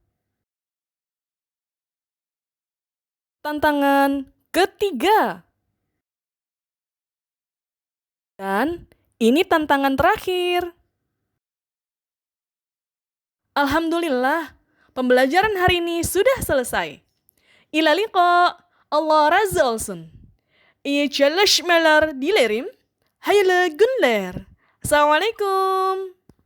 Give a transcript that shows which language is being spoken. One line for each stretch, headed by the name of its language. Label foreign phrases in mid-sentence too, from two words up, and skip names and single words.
Indonesian: Tantangan ketiga. Dan ini tantangan terakhir. Alhamdulillah, pembelajaran hari ini sudah selesai.
Arabic: إلى اللقاء,
Turkish: Allah razı olsun. İyi çalışmalar dilerim. Hayırlı günler. Assalamualaikum.